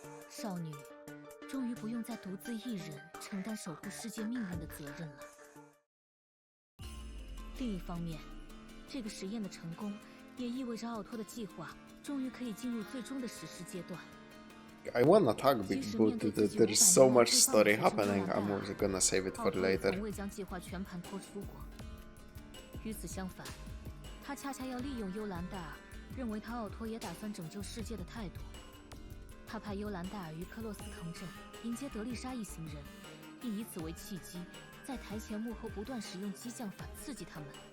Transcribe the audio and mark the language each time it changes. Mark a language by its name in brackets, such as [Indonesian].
[Chinese] 少女终于不用再独自一人承担守护世界命运的责任了。另一方面，这个实验的成功也意味着奥托的计划终于可以进入最终的实施阶段。 [English] I wanna talk but there's so much story happening. I'm also gonna save it for later. [Chinese] 从未将计划全盘托出过。与此相反，他恰恰要利用幽兰戴尔认为他奥托也打算拯救世界的态度。他派幽兰戴尔于克洛斯城镇迎接德丽莎一行人，并以此为契机，在台前幕后不断使用激将法刺激他们。